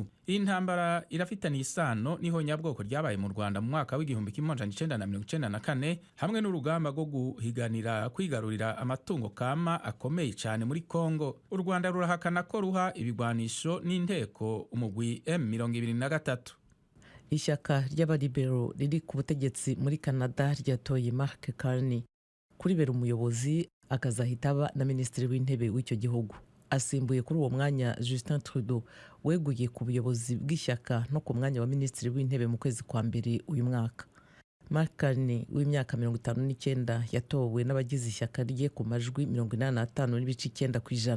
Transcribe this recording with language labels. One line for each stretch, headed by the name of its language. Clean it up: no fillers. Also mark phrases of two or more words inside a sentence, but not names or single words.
Rundi: Iyi ntambara irafitaniye isano niho nyabwoko ryabaye mu Rwanda mu mwaka w'igihumbi kimwe amajana 1994 hamwe n'urugamba rwo guhiganira kwigarurira amatungo kama akomeye cyane muri Kongo. U Rwanda rurahakana ko ruha ibigwanisho n'inteko umugwi M23.
Kinyarwanda: Ishyaka ry'abalibero riri ku butegetsi muri Canada ryatoye Mark Carney kuribera umuyobozi akazahita aba na minisitiri w'intebe w'icyo gihugu. Asimbuye kuri uwo mwanya Justin Trudeau weguye ku buyobozi bw'ishyaka no ku mwanya wa minisitiri w'intebe mu kwezi kwa mbere uyu mwaka. Mark Carney w'imyaka 59 yatowe n'abagize ishyaka rye ku majwi 85.9%.